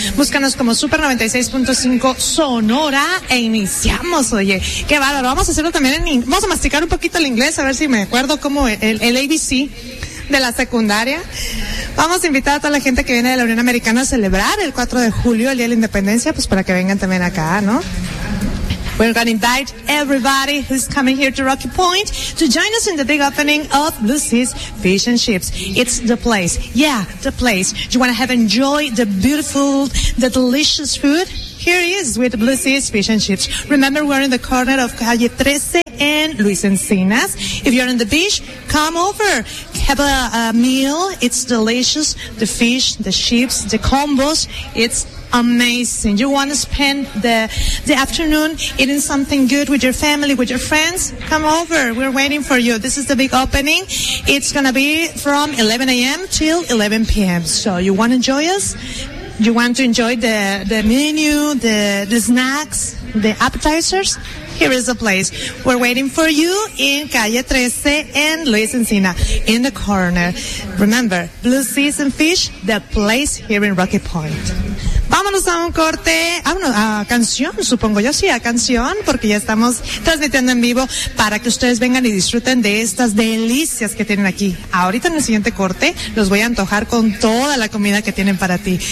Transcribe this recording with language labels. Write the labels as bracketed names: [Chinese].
[Spanish] Búscanos como Super 96.5 Sonora e iniciamos. Oye, qué bárbaro. Vamos a hacerlo también en inglés. Vamos a masticar un poquito el inglés, a ver si me acuerdo cómo el ABC de la secundaria. Vamos a invitar a toda la gente que viene de la Unión Americana a celebrar el 4 de julio, el Día de la Independencia, pues para que vengan también acá, ¿no? [English] We're going to invite everybody who's coming here to Rocky Point to join us in the big opening of Blue Seas Fish and Chips. It's the place. Yeah, the place. Do you want to have enjoy the beautiful, the delicious food? Here he is with Blue Seas Fish and Chips. Remember, we're in the corner of Calle 13 and Luis Encinas. If you're on the beach, come over. Have a meal. It's delicious. The fish, the chips, the combos. It's amazing. You want to spend the afternoon eating something good with your family, with your friends? Come over. We're waiting for you. This is the big opening. It's going to be from 11 a.m. till 11 p.m. So you want to enjoy us? You want to enjoy the menu, the snacks, the appetizers? Here is the place. We're waiting for you in Calle 13 and Luis Encina in the corner. Remember, Blue Seas and Fish, the place here in Rocky Point. [Spanish] Vámonos a un corte, a canción, supongo yo, sí, a canción, porque ya estamos transmitiendo en vivo para que ustedes vengan y disfruten de estas delicias que tienen aquí. Ahorita en el siguiente corte los voy a antojar con toda la comida que tienen para ti.